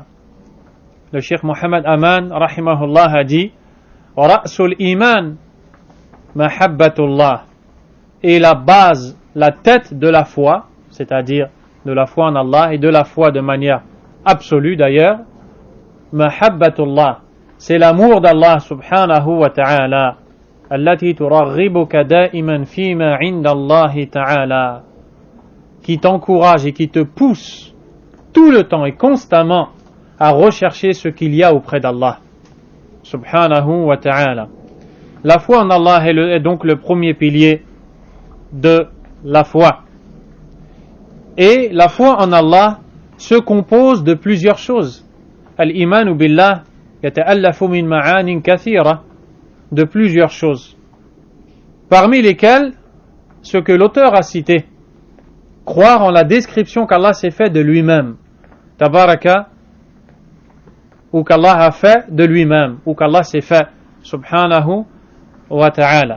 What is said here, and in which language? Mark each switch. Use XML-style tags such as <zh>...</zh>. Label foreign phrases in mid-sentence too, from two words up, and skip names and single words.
<fr>Le Cheikh Mohammed Aman rahimahullah a dit</fr> <ar>رأس الإيمان محبة الله,</ar> <fr>et la base, la tête de la foi, c'est-à-dire de la foi en Allah et de la foi de manière absolue d'ailleurs, mahabbatullah, c'est l'amour d'Allah</fr> <ar>سبحانه وتعالى التي ترغبك دائما فيما عند الله تعالى,</ar> <fr>qui t'encourage et qui te pousse tout le temps et constamment à rechercher ce qu'il y a auprès d'Allah</fr> <ar>سبحانه وتعالى.</ar> <fr>La foi en Allah est donc le premier pilier de la foi. Et la foi en Allah se compose de plusieurs choses.</fr> <ar>الإيمان بالله يتألف من معان كثيرة,</ar> <fr>de plusieurs choses. parmi lesquels ce que l'auteur a cité, croire en la description qu'Allah s'est fait de lui-même, tabaraka, ou qu'Allah a fait de lui-même, ou qu'Allah s'est fait,</fr> <ar>سبحانه وتعالى.</ar>